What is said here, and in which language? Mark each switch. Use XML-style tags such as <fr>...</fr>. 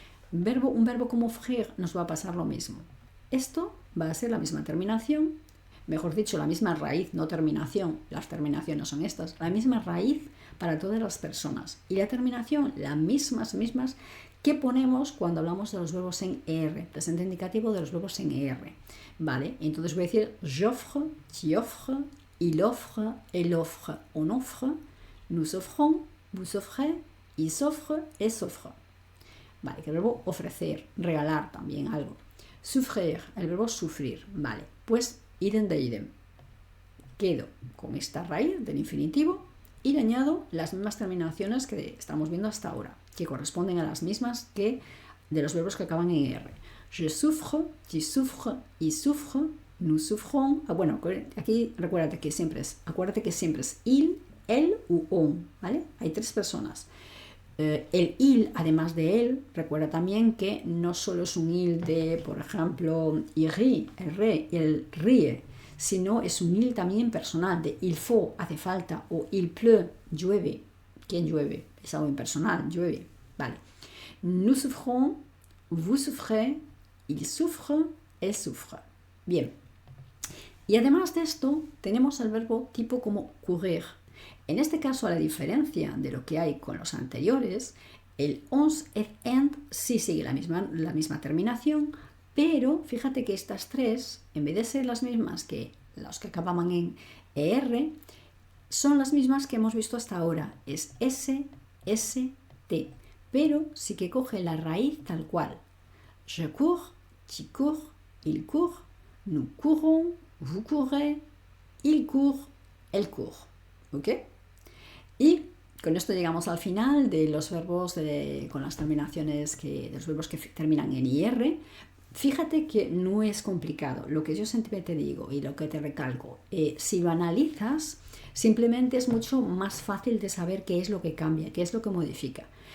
<es>Un verbo como ouvrir nos va a pasar lo mismo. Esto va a ser la misma terminación, mejor dicho, la misma raíz, no terminación, las terminaciones son estas, la misma raíz para todas las personas. Y la terminación, las mismas que ponemos cuando hablamos de los verbos en ER, presente indicativo de los verbos en ER. Vale, entonces voy a decir</es> <fr>j'offre, tu offres, il offre, elle offre, on offre, nous offrons, vous offrez, il s'offre, elle s'offre.</fr> <es>Vale, que el verbo ofrecer, regalar también algo. Souffrir, el verbo sufrir. Vale, pues idem de idem. Quedo con esta raíz del infinitivo y le añado las mismas terminaciones que estamos viendo hasta ahora, que corresponden a las mismas que de los verbos que acaban en R.</es> <fr>Je souffre, tu souffres, il souffre, nous souffrons.</fr> <es>Bueno, aquí acuérdate que siempre es il, elle u on, ¿vale? Hay tres personas. El il, además de él, recuerda también que no solo es un il de, por ejemplo,</es> <fr>il rit,</fr> <es>el ríe, sino es un il también personal, de</es> <fr>il faut,</fr> <es>hace falta, o</es> <fr>il pleut,</fr> <es>llueve. ¿Quién llueve? Es algo impersonal, llueve. Vale.</es> <fr>Nous souffrons, vous souffrez, il souffre, elle souffre.</fr> <es>Bien. Y además de esto, tenemos el verbo tipo como courir. En este caso, a la diferencia de lo que hay con los anteriores, el ons, et, end sí sigue la misma terminación, pero fíjate que estas tres, en vez de ser las mismas que los que acababan en ER, son las mismas que hemos visto hasta ahora. Es S, S, T, pero sí que coge la raíz tal cual.</es> <fr>Je cours, tu cours, il court, nous courons, vous courez, il court, elle court.</fr> <es>¿Ok? Y con esto llegamos al final de los verbos con las terminaciones de los verbos que terminan en IR. Fíjate que no es complicado. Lo que yo siempre te digo y lo que te recalco, si lo analizas, simplemente es mucho más fácil de saber qué es lo que cambia, qué es lo que modifica.</es>